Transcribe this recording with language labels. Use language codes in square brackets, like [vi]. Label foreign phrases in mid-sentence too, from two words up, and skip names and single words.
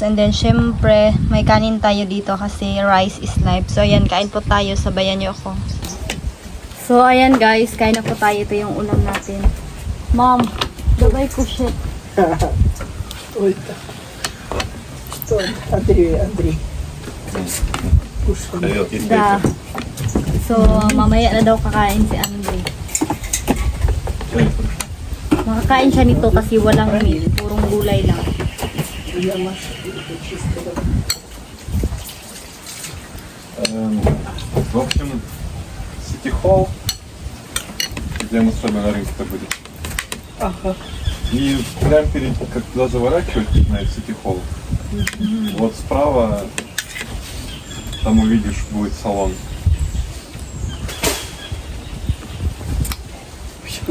[en] And then, [tl] syempre, may kanin tayo dito kasi [en] rice is life. [tl] So, ayan, kain po tayo. Sabayan niyo ako. So, ayan guys, kain na po tayo. Ito yung ulam natin. Mom, gabay ko shit. [ru] Ой, что, Андрей. Da. [tl] So, mamaya na daw kakain si Andre. Makakain siya nito kasi walang meat, purong gulay lang. [ru] В общем, City Hall, где мы с вами на рынке-то были. Ага. И прям перед, как туда заворачивать, на City Hall, вот справа, там увидишь, будет салон.